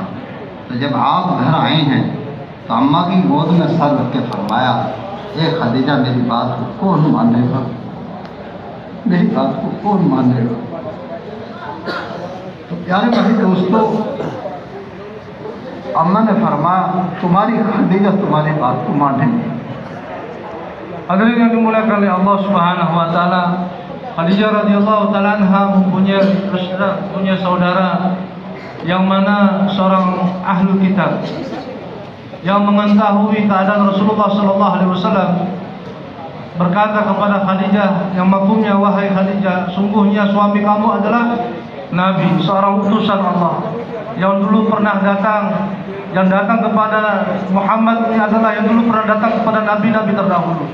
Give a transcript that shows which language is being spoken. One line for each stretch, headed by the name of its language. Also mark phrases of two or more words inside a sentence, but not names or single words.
Urdu: تو جب آپ گھر آئے ہیں تو اماں کی گود میں سر رکھ کے فرمایا، یہ خدیجہ میری بات کو کون مانے گا، میری بات کو کون مانے گا. تو پیارے بھائی دوستوں، اماں نے فرمایا تمہاری خدیجہ تمہاری بات کو مانے گی.
Malay: Hadirin yang dimuliakan oleh Allah
Arabic: سبحانه وتعالى,
Malay: Khadijah
Arabic: رضي الله تعالى عنها
Malay: punya saudara yang mana seorang ahli kitab yang mengetahui keadaan Rasulullah
Arabic: صلى الله عليه وسلم,
Malay: berkata kepada Khadijah yang maklumnya, wahai Khadijah, sungguhnya suami kamu adalah nabi, seorang utusan Allah yang dulu pernah datang, yang datang kepada Muhammad ini adalah yang dulu pernah datang kepada nabi-nabi terdahulu.